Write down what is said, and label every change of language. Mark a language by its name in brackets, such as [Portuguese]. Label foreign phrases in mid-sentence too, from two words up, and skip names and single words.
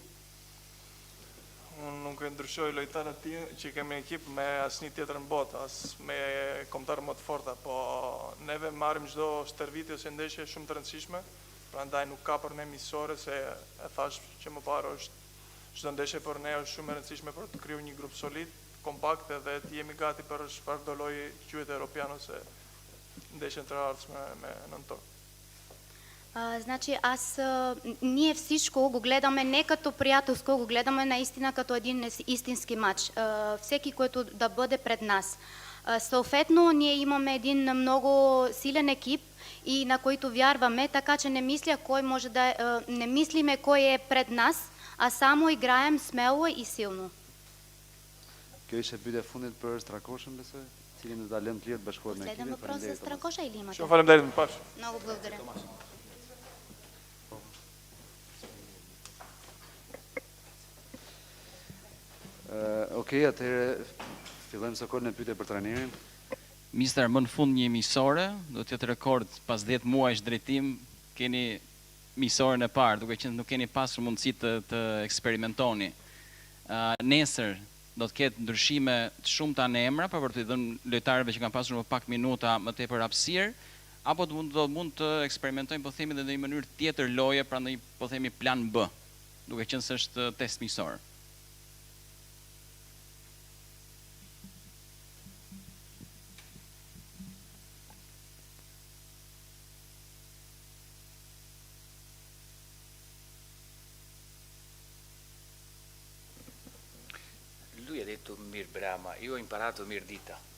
[Albanian] Unë nuk e ndryshoj lojtarët që kemi ekip me asnjë tjetër në botë, as me kombëtar më të forta, po neve marrim çdo stërvitje ose ndeshje shumë të rëndësishme, prandaj nuk ka për ne misore, se e thash që më parë është çdo ndeshje për ne është shumë e rëndësishme për të krijuar një grup solid, kompakt edhe të jemi gati për çfarë do lloji quhet europian ose ndeshje të ardhshme me nëntor. [Bulgarian] Значи аз ние всичко го гледаме не като приятелско, го гледаме наистина като един истински матч. Всеки, който да бъде пред нас. Съответно, ние имаме един много силен екип и на който вярваме, така че не мислиме кой е пред нас, а само играем смело и силно. [Albanian] Kjo ishte pyetja e fundit për Strakoshën, besoj, cilin do ta lëmë të lirë të bashkohet me ekipin. [Bulgarian] Следен въпрос за Стракоша или имате? [Albanian] Shumë faleminderit, më pash. [Bulgarian] Много благодаря. [Albanian] Okej, atëherë fillojmë së kohën e pyetje për trajnerin. Mister, më në fund një misore, do të jetë rekord pas 10 muajsh drejtim, keni misorën e parë, duke qenë nuk keni pasur mundësi të eksperimentoni. Nesër do të ketë ndryshime të shumta në emra, për të dhënë lojtarëve që kanë pasur më pak minuta më tepër hapësirë, apo do mund të eksperimentojnë, po themi, edhe në një mënyrë tjetër loje, pra në një, po themi, plan B, duke qenë se është test misor. [Italian] Lui ha detto Mir Brahma, io ho imparato Mirdita.